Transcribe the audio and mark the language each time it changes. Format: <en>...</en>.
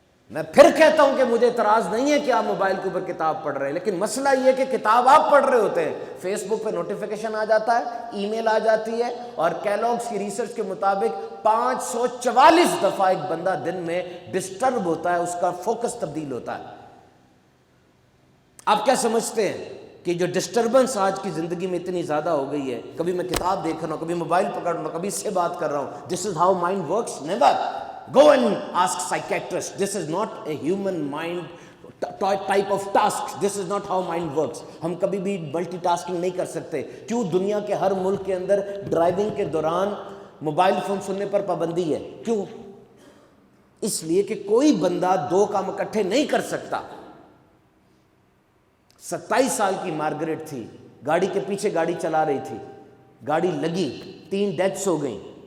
<ur>میں پھر کہتا ہوں کہ مجھے اعتراض نہیں ہے کہ آپ موبائل کے اوپر کتاب پڑھ رہے ہیں, لیکن مسئلہ یہ کہ کتاب آپ پڑھ رہے ہوتے ہیں, فیس بک پہ نوٹیفیکیشن آ جاتا ہے, ای میل آ جاتی ہے, اور کیلوگس کی ریسرچ کے مطابق 544 دفعہ ایک بندہ دن میں ڈسٹرب ہوتا ہے, اس کا فوکس تبدیل ہوتا ہے. آپ کیا سمجھتے ہیں کہ جو ڈسٹربنس آج کی زندگی میں اتنی زیادہ ہو گئی ہے, کبھی میں کتاب دیکھ رہا ہوں, کبھی موبائل پکڑ رہا ہوں, کبھی اس سے بات کر رہا ہوں,</ur> <en>This is how mind works. Never go and ask psychiatrist, this is not a human mind type of task, this is not how mind works.</en> <ur>ہم کبھی بھی ملٹی ٹاسکنگ نہیں کر سکتے. کیوں دنیا کے ہر ملک کے اندر ڈرائیونگ کے دوران موبائل فون سننے پر پابندی ہے؟ کیوں؟ اس لیے کہ کوئی بندہ 2 کام اکٹھے نہیں کر سکتا. 27 سال کی مارگریٹ تھی, گاڑی کے پیچھے گاڑی چلا رہی تھی, گاڑی لگی, 3 ڈیتھس ہو گئیں.</ur>